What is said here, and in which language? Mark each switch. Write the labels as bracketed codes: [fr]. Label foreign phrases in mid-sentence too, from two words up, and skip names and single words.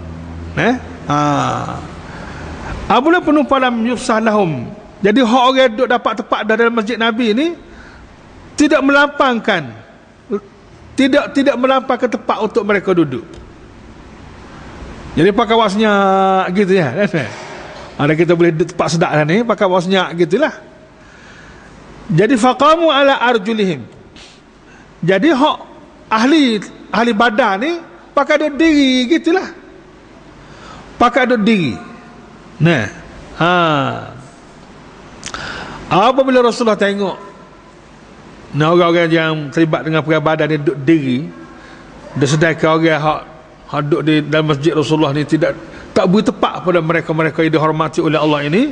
[ms] Apabila penuh [ar] فلم يفسح لهم, [ms] jadi hak orang duduk dapat tempat dah dalam masjid Nabi ni tidak melampangkan tempat untuk mereka duduk. Jadi pakai wasnya gitu ya. Ada kita boleh duduk tempat sedap lah ni, pakai wasnya gitulah. [ar] Jadi فقاموا على أرجلهم. [ms] Jadi hak ahli Badar ni pakai duduk diri gitulah. Pakai duduk diri. Apabila Rasulullah tengok orang-orang yang terlibat dengan perang Badar ni duduk diri, Dan sedangkan orang hak duduk di dalam masjid Rasulullah ni tak beri tepat pada mereka-mereka yang dihormati oleh Allah ini.